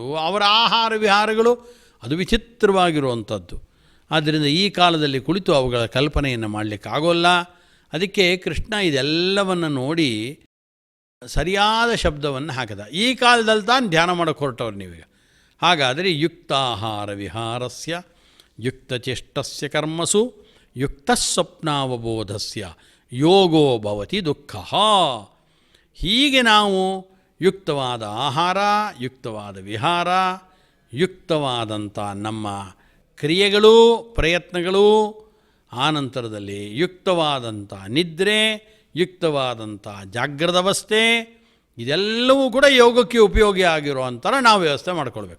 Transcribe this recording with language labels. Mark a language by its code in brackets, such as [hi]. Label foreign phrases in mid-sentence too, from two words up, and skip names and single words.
[kn] ಅವರ ಆಹಾರ ವಿಹಾರಗಳು ಅದು ವಿಚಿತ್ರವಾಗಿರುವಂಥದ್ದು. ಆದ್ದರಿಂದ ಈ ಕಾಲದಲ್ಲಿ ಕುಳಿತು ಅವುಗಳ ಕಲ್ಪನೆಯನ್ನು ಮಾಡಲಿಕ್ಕಾಗೋಲ್ಲ. ಅದಕ್ಕೆ ಕೃಷ್ಣ ಇದೆಲ್ಲವನ್ನು ನೋಡಿ ಸರಿಯಾದ ಶಬ್ದವನ್ನು ಹಾಕಿದ. ಈ ಕಾಲದಲ್ಲಿ ತಾನು ಧ್ಯಾನ ಮಾಡೋಕ್ಕೆ ಹೊರಟವ್ರು ನೀವೀಗ. [sa] ಹಾಗಾದರೆ ಯುಕ್ತಾಹಾರ ವಿಹಾರಸ್ಯ ಯುಕ್ತಚೇಷ್ಟಸ್ಯ ಕರ್ಮಸು ಯುಕ್ತಸ್ವಪ್ನಾವಬೋಧಸ್ಯ ಯೋಗೋ ಭವತಿ ದುಃಖ. [kn] ಹೀಗೆ ನಾವು ಯುಕ್ತವಾದ ಆಹಾರ, ಯುಕ್ತವಾದ ವಿಹಾರ, ಯುಕ್ತವಾದಂಥ ನಮ್ಮ ಕ್ರಿಯೆಗಳು, ಪ್ರಯತ್ನಗಳು, ಆನಂತರದಲ್ಲಿ ಯುಕ್ತವಾದಂಥ ನಿದ್ರೆ, ಯುಕ್ತವಾದಂಥ ಜಾಗೃತಾವಸ್ಥೆ, ಇದೆಲ್ಲವೂ ಕೂಡ ಯೋಗಕ್ಕೆ ಉಪಯೋಗಿ ಆಗಿರುವಂಥ ನಾವು ವ್ಯವಸ್ಥೆ ಮಾಡ್ಕೊಳ್ಬೇಕು.